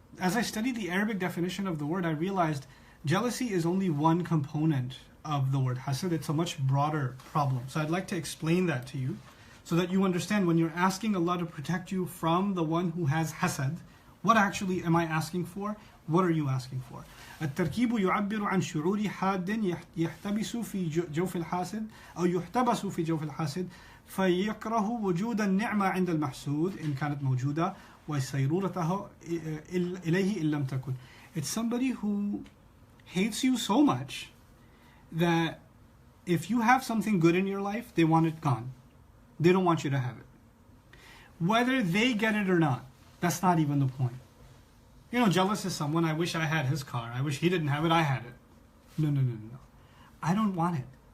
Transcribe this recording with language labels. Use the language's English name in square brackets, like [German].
[English] as I studied the Arabic definition of the word, I realized jealousy is only one component of the word hasad. It's a much broader problem. So I'd like to explain that to you so that you understand when you're asking Allah to protect you from the one who has hasad, what actually am I asking for? What are you asking for? [Arabic] التركيب يعبر عن شعور حاد يحتبس في جوف الحاسد أو يحتبس في جوف الحاسد فيكره وجود النعمة عند المحسود إن كانت موجودة وسيرورته إليه إن لم تكن. [English] It's somebody who hates you so much that if you have something good in your life, they want it gone. They don't want you to have it. Whether they get it or not, that's not even the point. You know, jealous is someone, I wish I had his car. I wish he didn't have it, I had it. No. I don't want it.